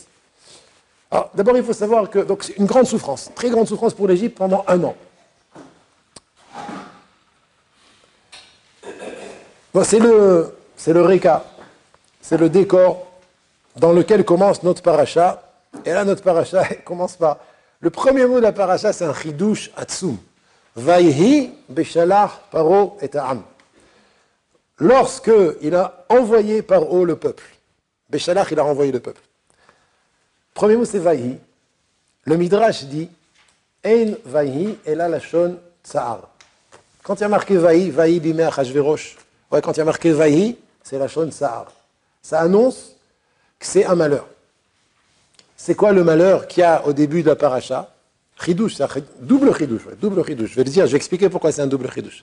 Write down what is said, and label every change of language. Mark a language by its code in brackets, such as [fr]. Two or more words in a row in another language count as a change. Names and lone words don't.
[fr] Alors d'abord il faut savoir que c'est une grande souffrance, très grande souffrance pour l'Égypte pendant 1 an. Bon, c'est le réca, c'est le décor dans lequel commence notre paracha. Et là, notre paracha commence par... Le premier mot de la paracha, c'est un [he] חידוש עצום. ויהי בשלח פרעה את העם. [fr] Lorsque il a envoyé Paro le peuple. Beshalach, il a renvoyé le peuple. Premier mot, c'est Vayhi. Le Midrash dit [he] אין ויהי אלא לשון צער. [fr] Quand il y a marqué Vayhi, [he] ויהי בימי אחשורוש. [fr] Ouais, quand il y a marqué Vayhi, c'est [he] לשון צער. [fr] Ça annonce que c'est un malheur. C'est quoi le malheur qu'il y a au début de la paracha? Chidouche, c'est un double chidouche. Ouais, double chidouche. Je vais expliquer pourquoi c'est un double chidouche.